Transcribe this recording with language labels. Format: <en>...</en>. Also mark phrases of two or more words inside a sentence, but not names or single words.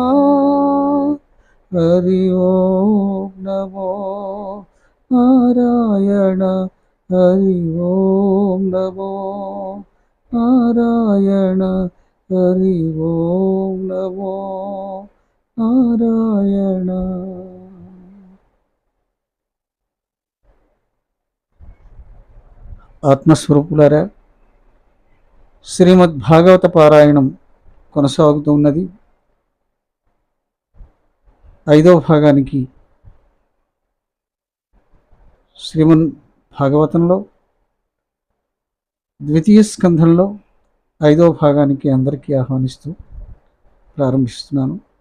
<sa>हरि ओम नमो नारायण. हरि ओम नमो नारायण. हरि ओम नमो नारायण.</sa> <te>ఆత్మస్వరూపులారా, శ్రీమద్ భాగవత పారాయణం కొనసాగుతూ ఉన్నది. 5వ భాగానికి శ్రీమద్ భాగవతంలో ద్వితీయ స్కంధంలో 5వ భాగానికి అందరికీ ఆహ్వానిస్తూ ప్రారంభిస్తున్నాను.</te>